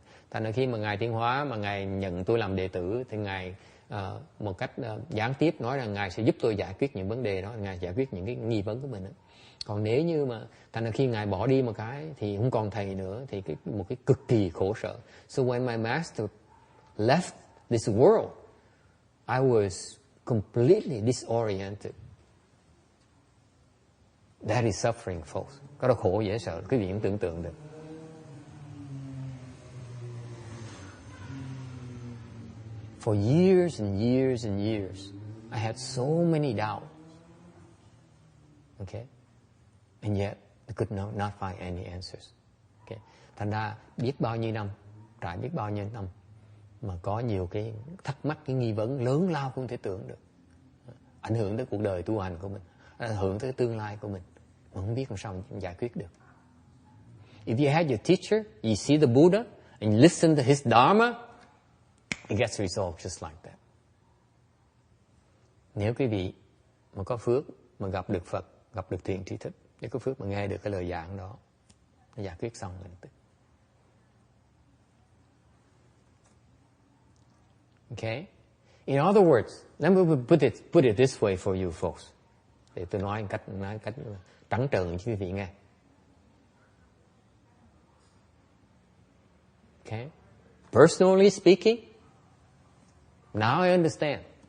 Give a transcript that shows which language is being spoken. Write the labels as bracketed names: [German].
[Vietnamese] Thành ra khi mà Ngài Tiến Hóa mà Ngài nhận tôi làm đệ tử thì Ngài một cách gián tiếp nói rằng Ngài sẽ giúp tôi giải quyết những vấn đề đó, Ngài giải quyết những cái nghi vấn của mình đó. Còn nếu như mà thành ra khi Ngài bỏ đi một cái thì không còn thầy nữa thì một cái cực kỳ khổ sở. [English] So when my master left this world, I was completely disoriented. That is suffering, folks. [Vietnamese] Có đó khổ dễ sợ, quý vị cũng tưởng tượng được. [English] For years and years and years, I had so many doubts. Okay? And yet, I could not find any answers. Okay? [Vietnamese] Thành ra, biết bao nhiêu năm, trải biết bao nhiêu năm, mà có nhiều cái thắc mắc, cái nghi vấn lớn lao không thể tưởng được. Ảnh hưởng tới cuộc đời tu hành của mình, ảnh hưởng tới tương lai của mình, mà không biết làm sao mình giải quyết được. [English] If you had your teacher, you see the Buddha, and you listen to his Dharma, it gets resolved just like that. [Vietnamese] Nếu quý vị mà có phước, mà gặp được Phật, gặp được thiện tri thức, nếu có phước mà nghe được cái lời giảng đó, nó giải quyết xong lập tức. [English] Okay? In other words, let me put it this way for you folks. [Vietnamese] Để tôi nói cách trắng trợn cho quý vị nghe. [English] Okay? Personally speaking, now I understand.